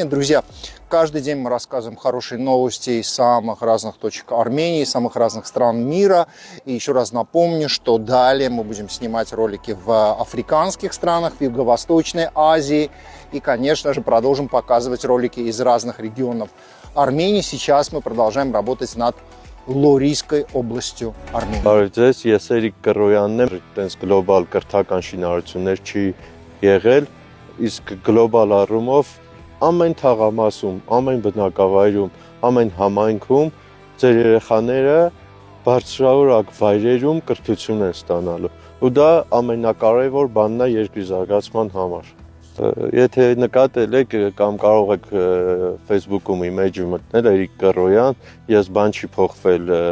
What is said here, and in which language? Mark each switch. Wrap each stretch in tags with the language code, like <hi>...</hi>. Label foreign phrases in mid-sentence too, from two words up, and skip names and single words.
<ru>Друзья, каждый день мы рассказываем хорошие новости из самых разных точек Армении, из самых разных стран мира. И еще раз напомню, что далее мы будем снимать ролики в африканских странах, в Юго-Восточной Азии. И, конечно же, продолжим показывать ролики из разных регионов Армении. Сейчас мы продолжаем работать над Լորիսկայ областью Արմենիա։</ru> <hy>Բարև, ես Էրիկ Կրոյանն եմ, այդպես գլոբալ կրթական շինարարություններ չի եղել, իսկ գլոբալ առումով ամեն թաղամասում, ամեն բնակավայրում, ամեն համայնքում ձեր երեխաները բարձրորակ վայրերում կրթություն են ստանալու։ Ու դա ամենակարևոր բանն է երկրի զարգացման համար։ Եթե նկատել եք կամ կարող եք Facebook-ում image մտնել Էրիկ Կրոյան, ես բան չի փոխվել</hy>